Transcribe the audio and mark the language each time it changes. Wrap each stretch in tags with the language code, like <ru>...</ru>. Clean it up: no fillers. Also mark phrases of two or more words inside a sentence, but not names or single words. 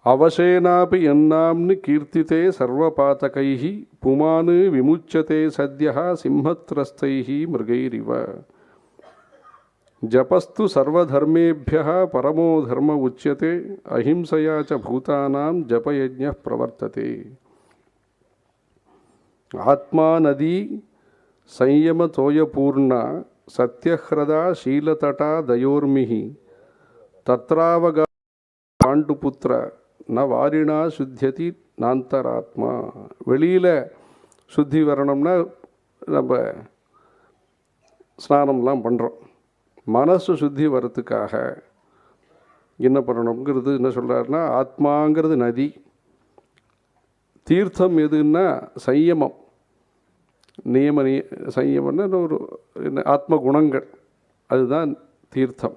<sa>अवशेनापि यन्नाम्नि कीर्तिते सर्वपातकैः पुमान् विमुच्यते सद्यः सिंहत्रस्तैः मृगैरिव. जपस्तु सर्वधर्मेभ्यः परमो धर्म उच्यते अहिंसया च भूतानां जपयज्ञः प्रवर्तते. आत्मा नदी संयम तोयपूर्णा सत्यह्रदा शीलतटा दयोर्मिहि तत्रावगा पाण्डुपुत्र न वारिणा शुद्ध्यति नान्तरात्मा.</sa> <ta>வெளியில் சுத்தி வரணும்னா நம்ம ஸ்நானம்லாம் பண்ணுறோம். மனசு சுத்தி வரத்துக்காக என்ன பண்ணணுங்கிறது என்ன சொல்கிறாருன்னா, ஆத்மாங்கிறது நதி, தீர்த்தம் எதுன்னா சையமம், சையம்னா ஒரு ஆத்ம குணங்கள், அதுதான் தீர்த்தம்.</ta>